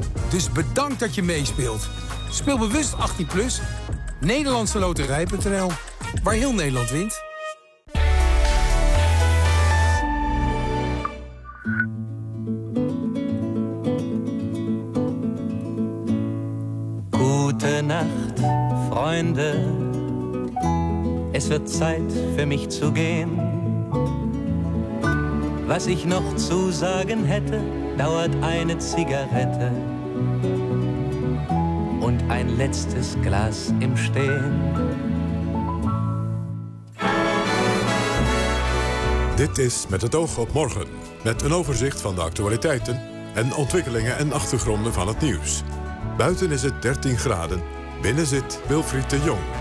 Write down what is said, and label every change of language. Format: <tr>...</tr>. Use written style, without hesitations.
<nl>Dus bedankt dat je meespeelt. Speel bewust 18+. NederlandseLoterij.nl, waar heel Nederland wint. Goedenacht, vrienden.</nl> <de>Es wird Zeit für mich zu gehen. Was ich noch zu sagen hätte, dauert eine Zigarette und ein letztes Glas im Stehen.</de> <nl>Dit is Met het oog op morgen, met een overzicht van de actualiteiten en ontwikkelingen en achtergronden van het nieuws. Buiten is het 13 graden, binnen zit Wilfried de Jong.</nl>